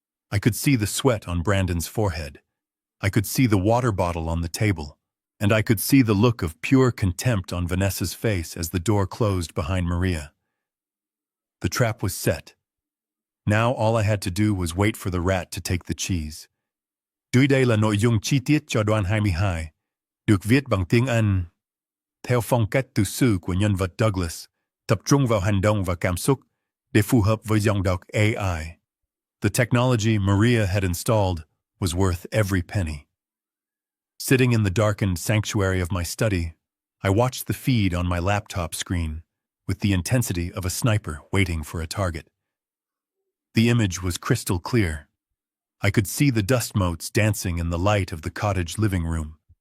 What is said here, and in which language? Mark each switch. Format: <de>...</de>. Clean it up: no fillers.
<en>I could see the sweat on Brandon's forehead. I could see the water bottle on the table. And I could see the look of pure contempt on Vanessa's face as the door closed behind Maria. The trap was set. Now all I had to do was wait for the rat to take the cheese.</en> <vi>Dưới đây là nội dung chi tiết cho đoạn 22, được viết bằng tiếng Anh. Theo phong cách tự sự của nhân vật Douglas, tập trung vào hành động và cảm xúc để phù hợp với dòng đọc AI.</vi> <en>The technology Maria had installed was worth every penny. Sitting in the darkened sanctuary of my study, I watched the feed on my laptop screen with the intensity of a sniper waiting for a target. The image was crystal clear. I could see the dust motes dancing in the light of the cottage living room.</en>